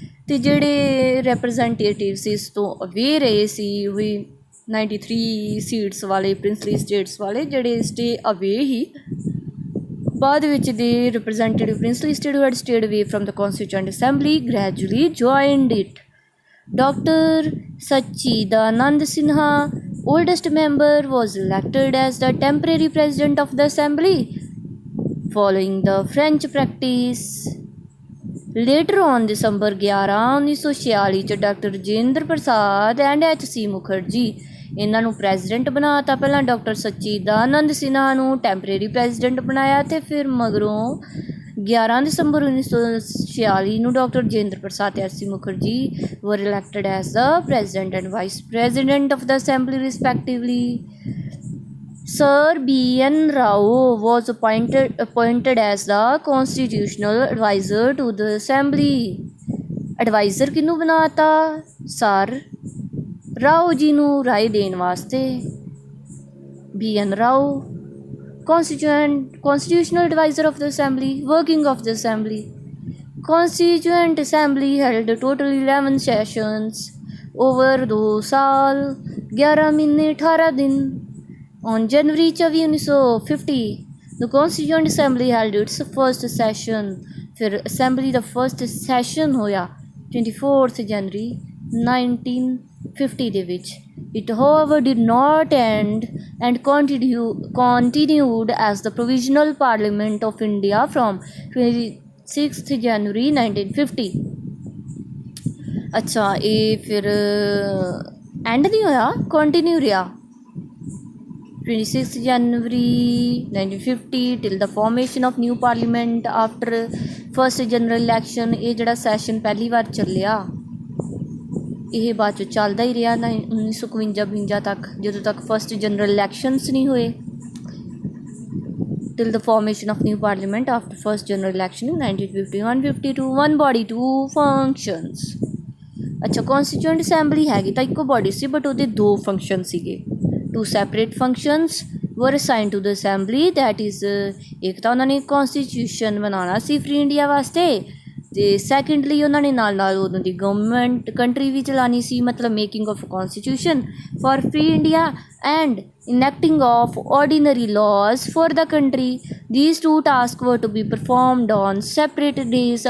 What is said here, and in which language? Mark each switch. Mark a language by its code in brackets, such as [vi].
[pa] ਤੇ ਜਿਹੜੇ ਰੈਪਰੈਜ਼ੈਂਟੇਟਿਵਸ ਇਸ ਤੋਂ ਅਵੇ ਰਹੇ ਸੀ ਵੀ 93 ਸੀਟਸ ਵਾਲੇ ਪ੍ਰਿੰਸਲੀ ਸਟੇਟਸ ਵਾਲੇ ਜਿਹੜੇ ਸਟੇ ਅਵੇ ਹੀ ਬਾਅਦ ਵਿੱਚ ਦੇ [en] Representative princely state who had stayed away from the constituent assembly gradually joined it. Dr. Sachidanand Sinha, oldest member, was elected as the temporary president of the assembly following the French practice. Later on December 11 1946 'ਚ doctor Rajendra Prasad and H.C. [pa] Mukherjee ਇਹਨਾਂ ਨੂੰ president ਬਣਾਤਾ। ਪਹਿਲਾਂ doctor Sachidanand Sinha ਨੂੰ temporary president ਬਣਾਇਆ ਅਤੇ ਫਿਰ ਮਗਰੋਂ 11 ਦਸੰਬਰ 1946 ਨੂੰ ਡਾਕਟਰ ਰਜਿੰਦਰ ਪ੍ਰਸਾਦ ਤੇ H.C. [en] Mukherjee were elected as the president and vice president of the assembly respectively. Sir B.N. Rao was appointed as the constitutional advisor to the assembly. [pa] Advisor ਕਿਹਨੂੰ ਬਣਾਤਾ? ਸਰ ਰਾਓ ਜੀ ਨੂੰ ਰਾਏ ਦੇਣ ਵਾਸਤੇ। B.N. [en] Rao, constitutional advisor of the assembly, working of the assembly. Constituent assembly held total 11 sessions over [pa] 2 ਸਾਲ 11 ਮਹੀਨੇ 18 ਦਿਨ। [en] On January 24 1950 the constituent assembly held its first session। [pa] ਫਿਰ assembly ਦਾ first session ਹੋਇਆ 24 ਜਨਵਰੀ 1950 ਦੇ ਵਿੱਚ। [en] It however did not end and continued as the provisional parliament of India from 26 January 1950। [pa] ਅੱਛਾ ਇਹ ਫਿਰ ਐਂਡ ਨਹੀਂ ਹੋਇਆ, ਕੰਟੀਨਿਊ ਰਿਹਾ [en] 26 January 1950 till the formation of new parliament after first general election। [pa] ਇਹ ਜਿਹੜਾ ਸੈਸ਼ਨ ਪਹਿਲੀ ਵਾਰ ਚੱਲਿਆ ਇਹ ਬਾਅਦ 'ਚ ਚੱਲਦਾ ਹੀ ਰਿਹਾ 1952 ਤੱਕ, ਜਦੋਂ ਤੱਕ ਫਸਟ ਜਨਰਲ ਇਲੈਕਸ਼ਨਸ ਨਹੀਂ ਹੋਏ। [en] till the formation of new parliament after first general election in 1951 52 one body two functions। [pa] ਅੱਛਾ ਕੌਂਸਟੀਟਿਊਐਂਟ ਅਸੈਂਬਲੀ ਹੈਗੀ ਤਾਂ ਇੱਕੋ ਬੋਡੀ ਸੀ ਬਟ ਉਹਦੇ ਦੋ ਫੰਕਸ਼ਨ ਸੀਗੇ। [en] two separate functions were assigned to the assembly, that is [pa] ਇੱਕ ਤਾਂ ਉਹਨਾਂ ਨੇ ਕੌਂਸਟੀਟਿਊਸ਼ਨ ਬਣਾਉਣਾ ਸੀ ਫਰੀ ਇੰਡੀਆ ਵਾਸਤੇ ਅਤੇ ਸੈਕਿੰਡਲੀ ਉਹਨਾਂ ਨੇ ਨਾਲ ਉਦੋਂ ਦੀ ਗਵਰਨਮੈਂਟ ਕੰਟਰੀ ਵੀ ਚਲਾਉਣੀ ਸੀ, ਮਤਲਬ [en] Making of constitution for free India and enacting of ordinary laws for the country। These two tasks were to be performed on separate days।